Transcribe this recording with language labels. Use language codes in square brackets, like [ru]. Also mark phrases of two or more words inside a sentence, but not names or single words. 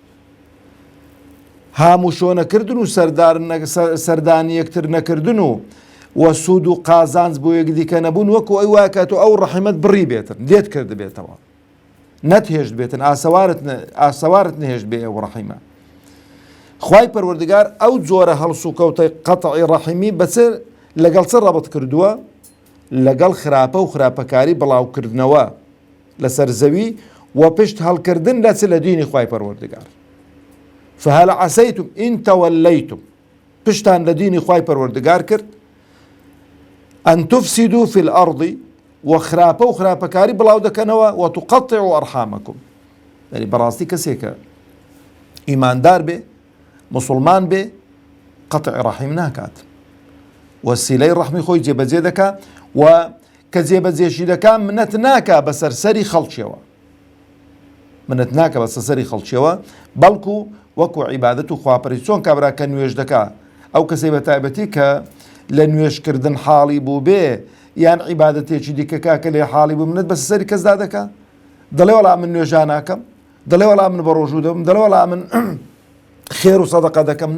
[ckb] هاموشۆنەکردن و سەردانی یەکتر نەکردن و سود و قازانج بۆ یەکدیکە نەبوون، وەکو ئەی وایە کاتەوە ئەو ڕەحیمەت بڕی بێتن، لێت کرد بێتەوە، نەتهێشت بێتن، ئاسەوارت نهێشت بێ ئەو ڕەحیمە. خوای پەروەردگار ئەو جۆرە هەڵس و کەوتەی قەتعی ڕەحیمی بەچێ لەگەڵ چ ڕەبط کردووە؟ لەگەڵ خراپە و خراپەکاری بڵاوکردنەوە لەسەر زەوی و پشت هەڵکردن لە چ لە دینی خوای پەروەردگار. [ar] فهل عسيتم إن توليتم، [ckb] پشتان لە دینی خوای پەروەردگار کرد، [ar] أن تفسدوا في الأرض، [ckb] و خراپە و خراپەکاری بڵاو دەکەنەوە، و [ar] تقطعوا أرحامكم. [ckb] یعنی بەڕاستی کەسێکە ئیماندار بێ، مسلمان بێ، قەتعی ڕەحیم ناکات. وسیلەی ڕەحمی خۆی جێبەجێ دەکا و کە جێبەجێشی دەکا منەت ناکا بە سەرسەری خەڵکیەوە، منەت ناکە بە سەرسەری خەڵکیەوە، بەڵکو وەکو عیبادەت و خواپەرستی چۆن کابرا کە نوێژ دەکا ئەو کەسەی بە تایبەتی کە لە نوێژکردن حاڵی بوو بێ یان عیبادەتێکی دیکەکە کە لێ حاڵی بوو منەت بە سەری کەسدا دەکا، دەڵێ وەڵام من نوێژان ناکەم، دەڵێ وەڵام من بە ڕۆژوو دەبم، دەڵێ وەڵام من خێر و سەدەقە دەکەم.